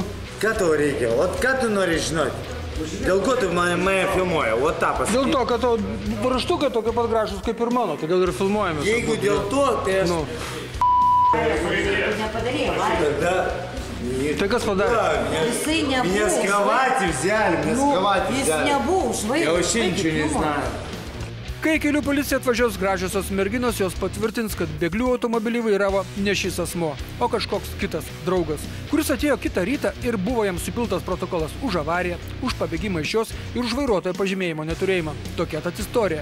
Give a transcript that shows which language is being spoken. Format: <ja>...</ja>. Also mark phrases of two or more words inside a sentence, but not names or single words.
<lt>Ką tau reikia? Ot ką tu nori žinoti? Dėl ko tu mane filmuoja? O tą pasakyk. Dėl to, kad tavo raštukai tokie pat gražus kaip ir mano, todėl ir filmuojame. Jeigu dėl to, tai aš... Tai kas padarė? Jisai nebuvo.</lt> <ru>Меня с кровати взяли,</ru> <lt>Jis nebuvo už vairo.</lt> <ru>Я вообще ничего не знаю.</ru> <lt>Kai kelių policija atvažiuos gražiosios merginos, jos patvirtins, kad bėglių automobilį vairavo ne šis asmuo, o kažkoks kitas draugas, kuris atėjo kitą rytą ir buvo jam supiltas protokolas už avariją, už pabėgimą iš jos ir už vairuotojo pažymėjimo neturėjimą. Tokia tad istorija.</lt>